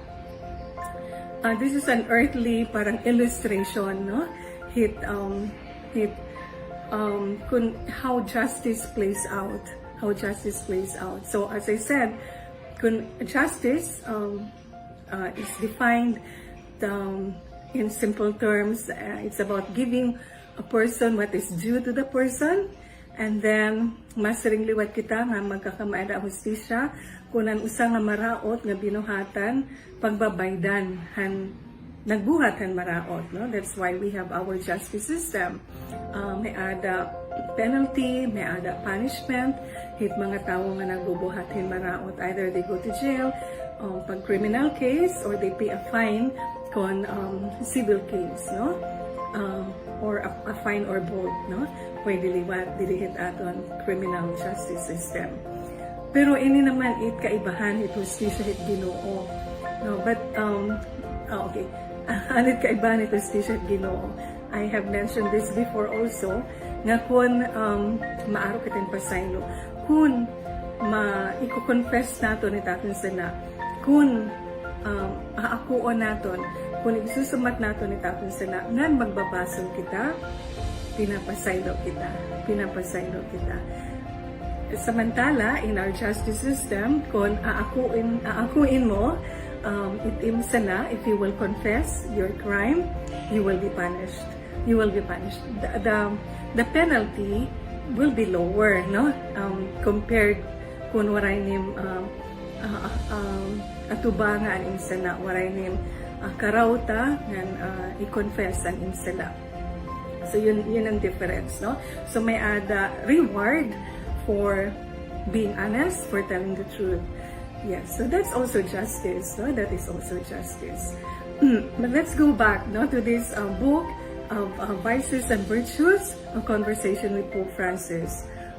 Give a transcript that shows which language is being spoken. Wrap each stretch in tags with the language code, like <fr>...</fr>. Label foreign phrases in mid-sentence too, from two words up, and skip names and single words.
<en>This is an earthly parang illustration, no? How justice plays out. How justice plays out. So as I said, justice is defined in simple terms. It's about giving a person what is due to the person, and then</en> <war>masring liwat kita nga magkakamaada hustisya kunan usa nga maraot nga binuhatan pagbabaydan nagbuhat han maraot, no?</war> <en>That's why we have our justice system.</en> <war>May ada penalty, may ada punishment hit mga tawo nga nagbubuhat hin maraot,</war> <en>either they go to jail pag criminal case or they pay a fine kon civil case, no? Or a fine or both, no?</en> <war>Pwede liwat dili hit aton criminal justice system. Pero ini naman kaibahan ito hustisya hit Ginoo, no?</war> <en>But okay,</en> <war>anit kaibahan ito hustisya hit Ginoo.</war> <en>I have mentioned this before also</en> <war>nga kun maaro kitin pasaylo kun iko-confess naton ni taton sana kun aakuon naton kun isusumat naton ni taton sana ngan magbabasol kita pinapasaylo kita. Samantala,</war> <en>in our justice system,</en> <war>kung aakuin mo, itim sana,</war> <en>if you will confess your crime, you will be punished. The penalty will be lower, no?</en> <war>Compared kung waray nim atubangan insana, waray nim karauta ngan i-confess ang insana.</war> <tl>So yun ang difference, no?</tl> <en>So</en> <war>may ada</war> <en>reward for being honest, for telling the truth. Yes, so that's also justice, no? That is also justice. But let's go back, no, to this book of Vices and Virtues, a conversation with Pope Francis.</en>